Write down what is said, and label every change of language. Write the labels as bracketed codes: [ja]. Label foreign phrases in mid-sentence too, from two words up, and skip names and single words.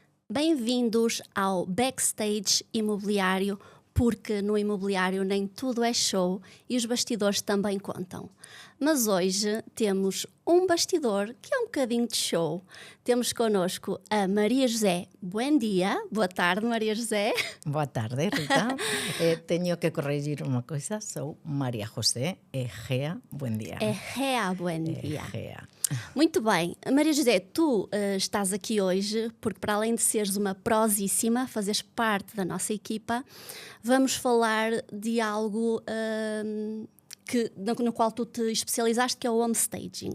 [pt] Bem-vindos ao Backstage Imobiliário, porque no imobiliário nem tudo é show e os bastidores também contam. Mas hoje temos um bastidor que é um bocadinho de show. Temos connosco a Maria José. Bom dia, boa tarde, Maria José. Boa tarde, Rita. [gl] Teño que corregir unha coisa, sou María José Egea. [es] Buen día. [pt] Egea, bom dia. Egea. Muito bem. Maria José, tu estás aqui hoje porque, para além de seres uma prosíssima, fazes parte da nossa equipa, vamos falar de algo no qual tu te especializaste, que é o homestaging.